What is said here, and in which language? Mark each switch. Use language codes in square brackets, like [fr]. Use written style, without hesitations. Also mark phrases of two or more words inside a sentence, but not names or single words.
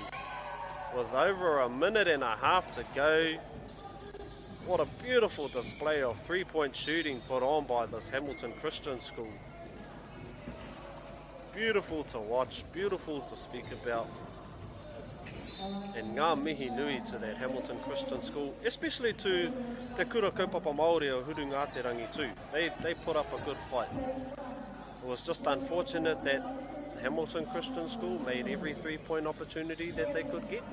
[en] With over a minute and a half to go. What a beautiful display of three-point shooting put on by this Hamilton Christian School. Beautiful to watch, beautiful to speak about. And [mi] ngā mihi nui [en] to that Hamilton Christian School, especially to Te Kura Kaupapa Māori o Hurungaterangi too. They put up a good fight. It was just unfortunate that Hamilton Christian School made every three-point opportunity that they could get.